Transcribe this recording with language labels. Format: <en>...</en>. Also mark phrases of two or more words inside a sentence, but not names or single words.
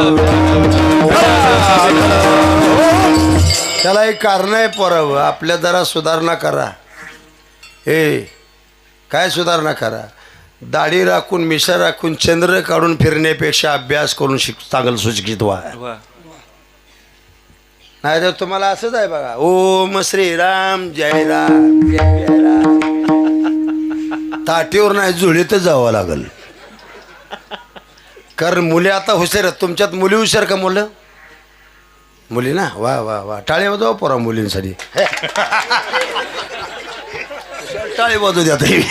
<mr>त्याला एक कारण आहे पोरावं, आपल्या जरा सुधारणा करा. काय सुधारणा करा? दाढी राखून मिशा राखून चंद्र काढून फिरण्यापेक्षा अभ्यास करून चांगलं सुशिक्षित व्हा. नाही तर तुम्हाला असंच आहे बघा, ओम श्रीराम जय राम जय जय राम. ताटीवर नाही जुळीतच जावं लागल. कारण मुली आता हुशार आहेत. तुमच्यात मुली हुशार का? मुली ना, वा वा वा. टाळी वाजवा पोरा मुलींसाठी. टाळी वाजू द्या.</mr>